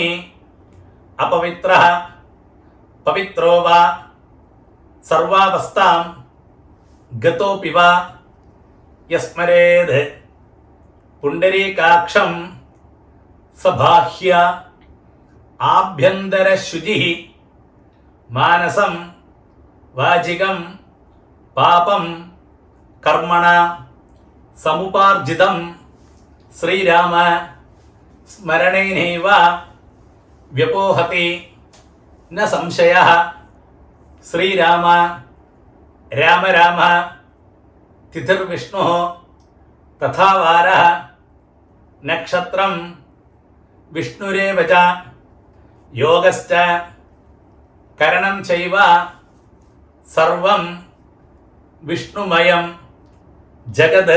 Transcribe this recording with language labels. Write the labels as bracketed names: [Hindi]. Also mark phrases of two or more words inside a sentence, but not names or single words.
[Sanskrit] अपवित्रः पवित्रो वा सर्वावस्थां गतोऽपि वा यस्मरेद् पुण्डरीकाक्षं सबाह्य आभ्यन्तरशुचिः मानसं वाचिकं पापं कर्मणा समुपार्जितं श्रीराम സ്മരണേനൈവ വ്യപോഹതി ന സംശയഃ. ശ്രീരാമ രാമ രാമ തിഥിർവിഷ്ണുഃ തഥാ വാരഃ നക്ഷത്രം വിഷ്ണുരേവ ച യോഗശ്ച കരണം ചൈവ സർവം വിഷ്ണുമയം ജഗത്.